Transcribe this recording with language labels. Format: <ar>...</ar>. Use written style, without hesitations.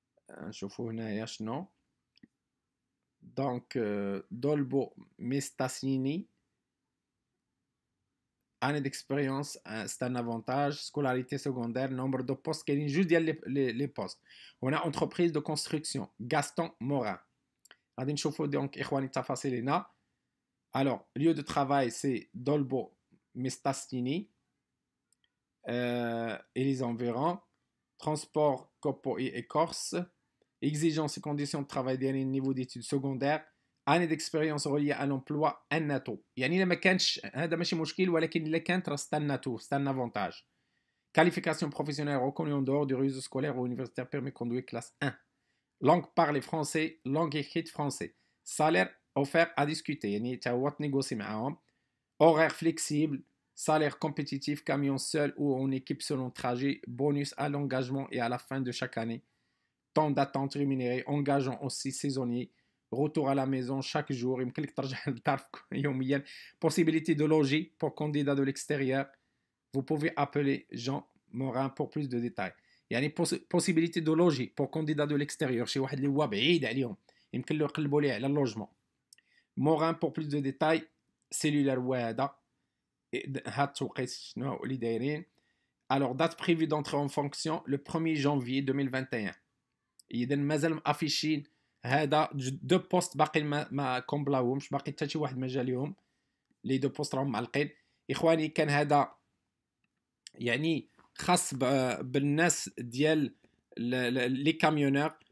<ar>نشوفوا هنايا شنو. Donc Dolbo Mestassini.</ar> <fr>Année d'expérience, c'est un avantage. Scolarité secondaire, nombre de postes. Quel est juste les postes. On a entreprise de construction. Gaston Morin.</fr> <ar>غادي نشوفوا donc إخواني التفاصيل هنا.</ar> <fr>Alors, lieu de travail, c'est Dolbo Mestassini et les environs. Transport, Copo et Écorce. Exigences et conditions de travail dernier niveau d'études secondaires. année d'expérience reliée à l'emploi un atout.</fr> <ar>يعني إلا ما كانش هذا ماشي مشكل ولكن إلا كانت راه</ar> <fr>c'est un atout, c'est un avantage. Qualification professionnelle reconnue en dehors du réseau scolaire ou universitaire permis de conduire classe 1. Langue parlée français, langue écrite français. Salaire offert à discuter.</fr> <ar>يعني تا هو تنيغوسي معاهم.</ar> <fr>Horaire flexible, salaire compétitif, camion seul ou en équipe selon trajet, bonus à l'engagement et à la fin de chaque année. Temps d'attente rémunéré, engageant aussi saisonnier. Retour à la maison chaque jour.</fr> <ar>يمكن لك ترجع للدار يوميا.</ar> <fr>Possibilité de loger pour candidats de l'extérieur. Vous pouvez appeler Jean Morin pour plus de détails. يعني possibilité de loger pour candidats de l'extérieur.</fr> <ar>شي واحد اللي هو بعيد عليهم يمكن له يقلبوا ليه على اللوجمون.</ar> <fr>Morin pour plus de détails.</fr> <ar>Cellulaire هو هذا. هاد التوقيت شنو اللي دايرين.</ar> <fr>Alors date prévue d'entrée en fonction le 1er janvier 2021.</fr> <ar>إذا مازال افيشين هذا دو بوست باقي ما كومبلاوهمش باقي حتى شي واحد ما جا ليهم لي دو بوست راهم معلقين. اخواني كان هذا يعني خاص بالناس ديال لي كاميونور.</ar>